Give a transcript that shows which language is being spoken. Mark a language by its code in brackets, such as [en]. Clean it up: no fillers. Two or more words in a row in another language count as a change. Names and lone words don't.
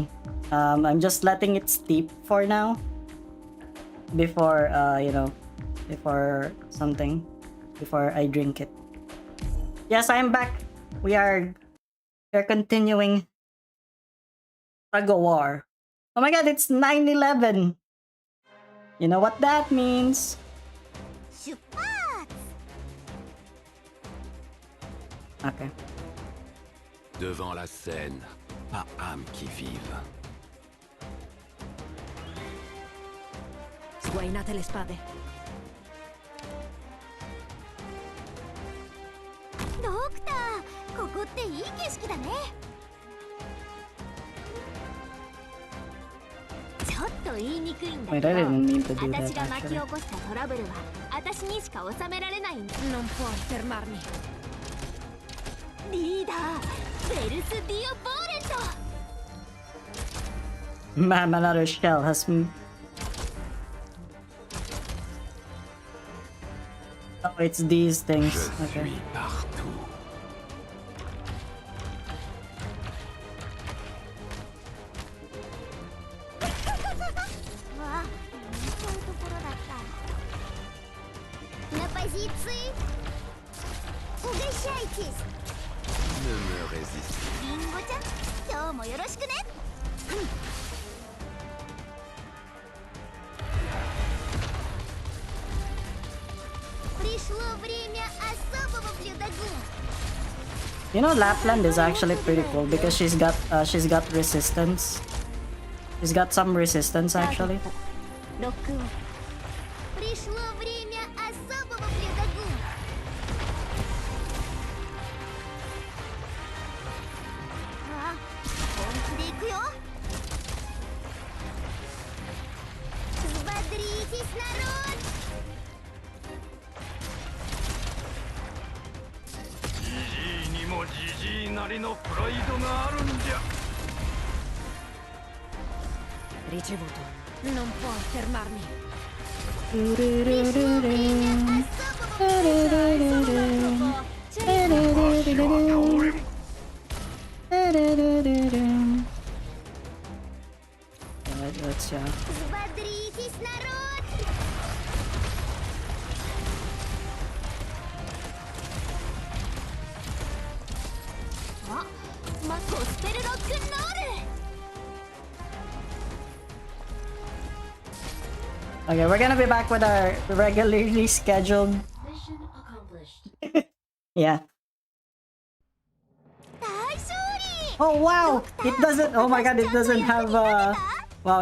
[en] I'm just letting it steep for now. Before, before something. Before I drink it. Yes, I'm back. We're continuing tug of war. Oh my god, it's 9/11. You know what that means? [ja] 出発 [en] Okay. [fr] Devant la scène, pas âme qui vive. [it] Sguainate le spade. [ja] ドクター、ここっていい景色だね。ちょっと言いにくいんだけ [en] Wait, [ja] ど、 [en] I didn't mean to do [ja] 私 [en] that [ja] が巻き [en] actually. [ja] 起こしたトラブルは私にしか収められないんだ。 [it] Non puoi fermarmi. [ja] リーダー、ベルス・ディオ・ボーレント。 [en] Man, another shell has Oh, it's these things. [fr] Je [en] Okay. [fr] suis partout. [ja] わあ、そういうところだった。 [ru] На позиции. Угощайтесь. [fr] Ne me résiste. [ja] リンゴちゃん、今日もよろしくね。 [ru] Пришло время особого блюдогу. [en] You know, Lapland is actually pretty cool because she's got resistance. She's got some resistance actually. [ru] ロックオン。Пришло время особого блюдогу. [ja] あ、本気でいくよ。 [ru] Взбодритесь, народ! [ja] ジジイにもジジイなりのプライドがあるんじゃ。 [it] Ricevuto. Non puoi fermarmi. [en] Let's [ru] Взбодритесь, народ! [ja] あ、ゴスペルロックンロール。 [en] Okay, we're gonna be back with our regularly scheduled. Mission accomplished. Yeah. [ja] 大勝利。 [en] Oh wow! It doesn't. Oh my god! It doesn't have. Wow!